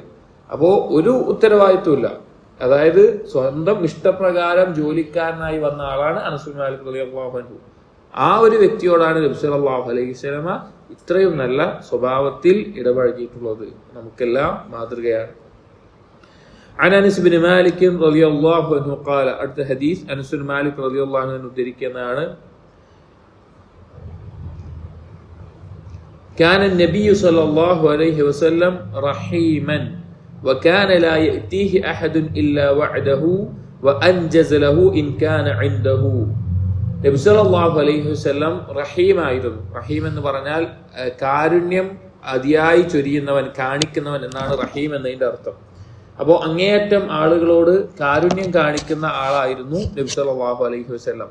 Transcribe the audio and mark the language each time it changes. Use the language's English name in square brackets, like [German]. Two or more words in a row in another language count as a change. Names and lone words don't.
[Malayalam] അപ്പോ ഒരു ഉത്തരവാദിത്വമില്ല. അതായത് സ്വന്തം ഇഷ്ടപ്രകാരം ജോലിക്കാരനായി വന്ന ആളാണ് അനസ് ബിൻ മാലിക് [Arabic] رضي الله عنه. [Malayalam] ആ ഒരു വ്യക്തിയോടാണ് നബി [Arabic] صلى الله عليه وسلم [Malayalam] ഇത്രയും നല്ല സ്വഭാവത്തിൽ ഇടപഴകിയിട്ടുള്ളത്. നമുക്കെല്ലാം മാതൃകയാണ്. [Arabic] عن أنس بن مالك رضي الله عنه قال, [Malayalam] അടുത്ത ഹദീസ് അനസ് ബിൻ മാലിക് [Arabic] رضي الله عنه [Malayalam] ഉദ്ധരിക്കുന്നതാണ്. [Arabic] كان النبي صلى الله عليه وسلم رحيما وكان لا يأتيه أحد إلا وعده وأنجز له إن كان عنده. [Malayalam] നബി [Arabic] صلى الله عليه وسلم [Malayalam] റഹീമായിരുന്നു. റഹീം എന്ന് പറഞ്ഞാൽ കാരുണ്യം അതിയായി ചൊരിയുന്നവൻ, കാണിക്കുന്നവൻ എന്നാണ് റഹീം എന്നതിന്റെ അർത്ഥം. അപ്പോൾ അങ്ങേയറ്റം ആളുകളോട് കാരുണ്യം കാണിക്കുന്ന ആളായിരുന്നു നബി [Arabic] صلى الله عليه وسلم.